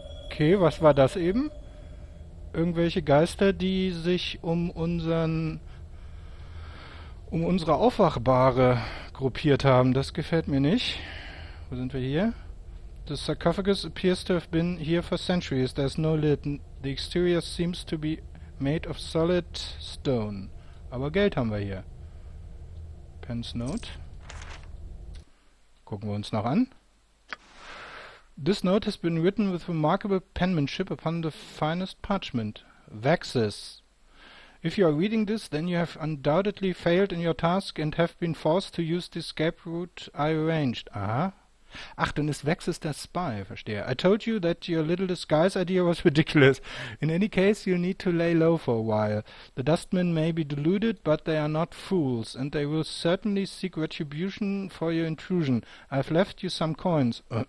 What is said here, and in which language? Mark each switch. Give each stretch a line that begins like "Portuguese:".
German: Okay, was war das eben? Irgendwelche Geister, die sich um unsere Aufwachbare gruppiert haben. Das gefällt mir nicht. Wo sind wir hier?
English: The sarcophagus appears to have been here for centuries. There's no lid. The exterior seems to be made of solid stone.
German: Aber Geld haben wir hier. Pen's Note. Gucken wir uns noch an.
English: This note has been written with remarkable penmanship upon the finest parchment. Vaxis. If you are reading this, then you have undoubtedly failed in your task and have been forced to use the escape route I arranged. Aha.
German: Ach, dann ist Vaxis der Spy, verstehe.
English: I told you that your little disguise idea was ridiculous. In any case, you'll need to lay low for a while. The dustmen may be deluded, but they are not fools, and they will certainly seek retribution for your intrusion. I've left you some coins.